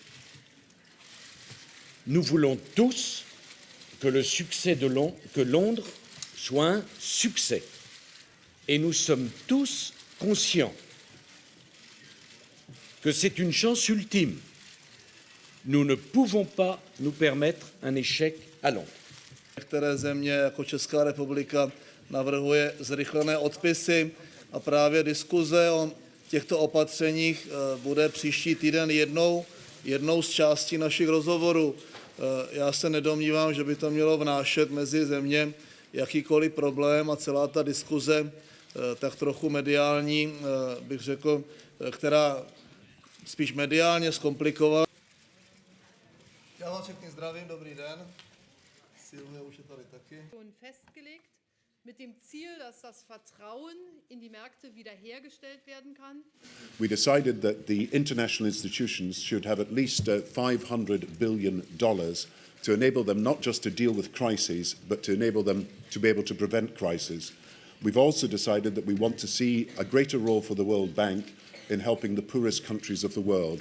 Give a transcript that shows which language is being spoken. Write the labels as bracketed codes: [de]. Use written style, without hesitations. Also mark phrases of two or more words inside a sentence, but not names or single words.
[fr] Nous voulons tous que le succès que Londres soit un succès. Et nous sommes tous conscients que c'est une chance ultime. Nous ne pouvons pas nous permettre un échec à Londres. [cs] Některé země, jako Česká republika, navrhuje zrychlené odpisy a právě diskuze o těchto opatřeních bude příští týden jednou z částí našich rozhovorů. Já se nedomnívám, že by to mělo vnášet mezi země jakýkoliv problém a celá ta diskuze tak trochu mediální, bych řekl, která spíš mediálně zkomplikovala. Já vás všechny zdravím, dobrý den. Silvia už je tady taky. [de] Festgelegt mit dem Ziel, dass das Vertrauen in die Märkte wiederhergestellt werden kann. [en] We decided that the international institutions should have at least $500 billion to enable them not just to deal with crises, but to enable them to be able to prevent crises. We've also decided that we want to see a greater role for the World Bank in helping the poorest countries of the world.